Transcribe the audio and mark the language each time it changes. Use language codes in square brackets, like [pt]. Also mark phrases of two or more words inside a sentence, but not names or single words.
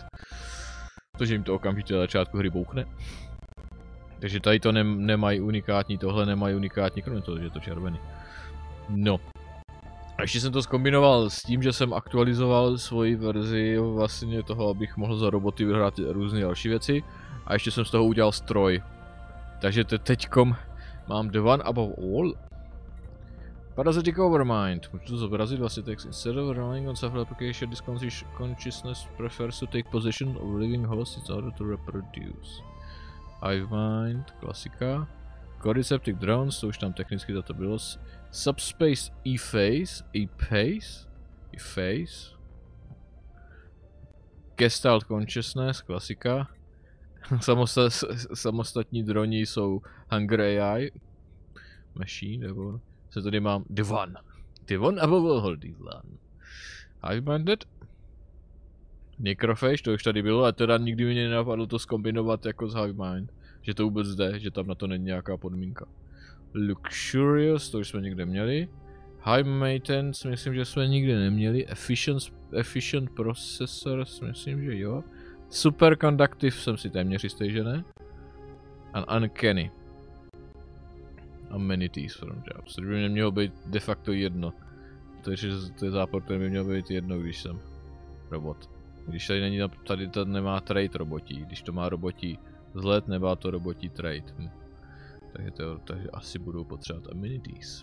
[cs] Protože jim to okamžitě na začátku hry bouchne. Takže tady to nemají unikátní, tohle nemají unikátní, kromě toho, že je to červený. No. A ještě jsem to zkombinoval s tím, že jsem aktualizoval svoji verzi vlastně toho, abych mohl za roboty vyhrát různé další věci. A ještě jsem z toho udělal stroj. Takže teďkom mám the one above all. Parasitic Overmind. Můžu to zobrazit vlastně text. [en] Instead of relying on self-replication, this consciousness prefers to take possession of living hosts in order to reproduce. [cs] Hive Mind, klasika. Cordyceps Drones, to už tam technicky to bylo. Subspace E-Phase, E-Phase. Gestalt Consciousness, klasika. Samostatní droni jsou Hunger AI. Machine, nebo... Co tady mám? The one above all, the one. Hive-minded. Necrophage, to už tady bylo, a teda nikdy mi nenapadlo to zkombinovat jako s Hive-mind. Že to vůbec jde, že tam na to není nějaká podmínka. Luxurious, to už jsme někde měli. High Maintenance, myslím, že jsme nikdy neměli. Efficient Processors, myslím, že jo. Superconductive jsem si téměř jistý, že ne. [en] And Uncanny. Amenities from jobs. [cs] To by mě mělo být de facto jedno. Takže to je zápor, který by měl být jedno, když jsem robot. Když tady není, tady to nemá trait robotí. Když to má robotí vzhled, nemá to robotí trait. Takže asi budou potřebovat amenities.